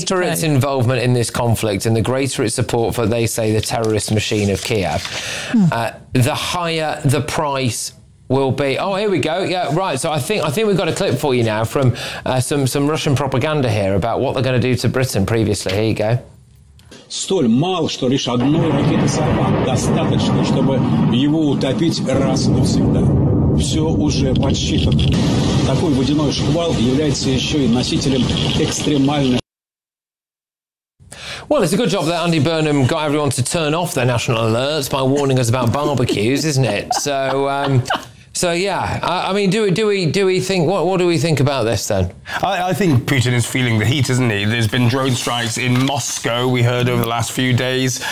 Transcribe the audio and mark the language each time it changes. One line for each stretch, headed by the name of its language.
English: The deeper its involvement in this conflict and the greater its support for, they say, the terrorist machine of Kiev, the higher the price will be. Oh, here we go. Yeah, right. So I think we've got a clip for you now from some Russian propaganda here about what they're going to do to Britain previously. Here you go.
Russian: Столь мало, что лишь одной ракеты «Сарман» достаточно, чтобы его утопить раз и навсегда. Все уже подсчитано. Такой водяной шквал является еще и носителем экстремальной.
English: Well, it's a good job that Andy Burnham got everyone to turn off their national alerts by warning us about barbecues, isn't it? So yeah, I mean, do we think, what do we think about this then? I think Putin is feeling the heat, isn't he? There's been drone strikes in Moscow, we heard, over the last few days.